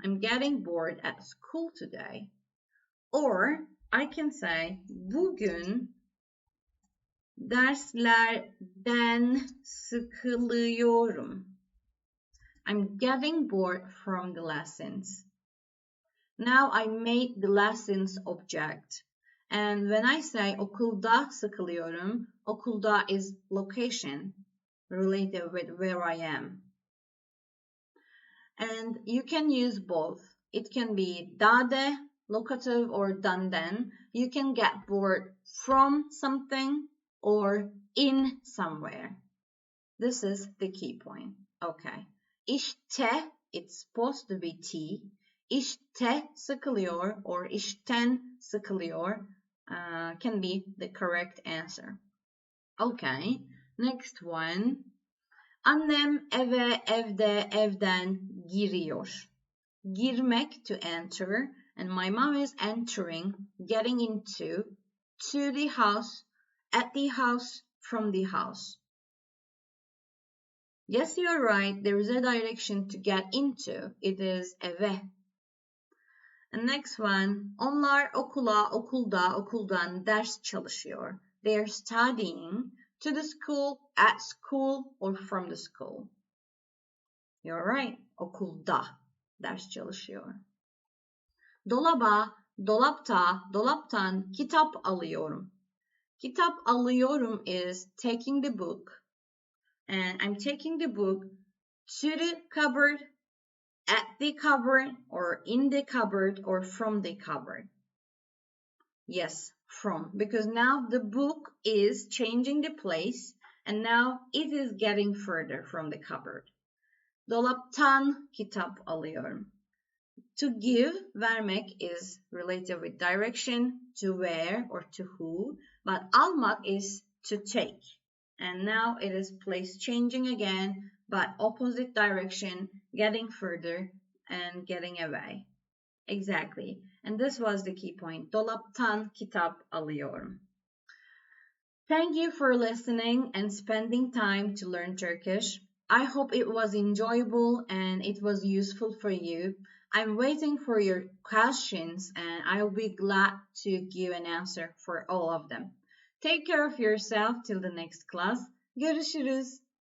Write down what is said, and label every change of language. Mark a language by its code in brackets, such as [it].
[en] I'm getting bored at school today. Or I can say bugün [tr] Derslerden sıkılıyorum. [en] I'm getting bored from the lessons. Now I made the lessons object. And when I say [tr] okulda sıkılıyorum, [en] okulda is location related with where I am. And you can use both. It can be dade, locative, or danden. You can get bored from something or in somewhere. This is the key point. Okay. İşte, it's supposed to be T. [tr] İşte sıkılıyor [en] or [tr] işten sıkılıyor [en] can be the correct answer. Okay. Next one. [tr] Annem eve, evde, evden giriyor. [en] Girmek, to enter, and my mom is entering, getting into, to the house, at the house, from the house. Yes, you're right. There is a direction to get into. It is eve. And next one. [tr] Onlar okula, okulda, okuldan ders çalışıyor. [en] They are studying to the school, at school, or from the school. You're right. [tr] Okulda ders çalışıyor. Dolaba, dolapta, dolaptan kitap alıyorum. Kitap alıyorum [en] is taking the book. And I'm taking the book to the cupboard, at the cupboard, or in the cupboard, or from the cupboard. Yes, from, because now the book is changing the place and now it is getting further from the cupboard. [tr] Dolaptan kitap alıyorum. [en] To give, vermek is related with direction, to where or to who, but almak is to take. And now it is place changing again, but opposite direction, getting further and getting away. Exactly. And this was the key point. [tr] Dolaptan kitap alıyorum. [en] Thank you for listening and spending time to learn Turkish. I hope it was enjoyable and it was useful for you. I'm waiting for your questions and I'll be glad to give an answer for all of them. Take care of yourself till the next class. Görüşürüz.